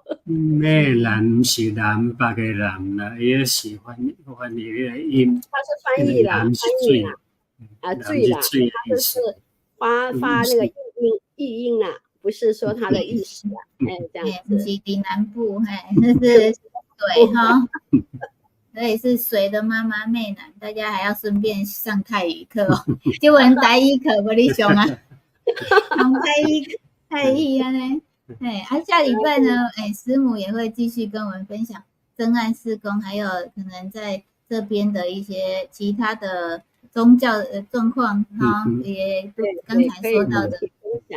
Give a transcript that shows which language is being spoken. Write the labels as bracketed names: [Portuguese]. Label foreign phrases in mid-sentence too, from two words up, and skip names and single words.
[Chinese] 湄南是南北的南啦，也是翻譯的音。它是翻譯啦，水啦，它就是發那個譯音啦，不是說它的意思啦。這樣子。不是在南部，這是水哈。所以是水的媽媽湄南，大家還要順便上泰語課哦，就問台語課不你上啊，上泰語啊呢，下禮拜呢，師母也會繼續跟我們分享真愛事工，還有可能在這邊的一些其他的宗教的狀況哈，也剛才說到的分享。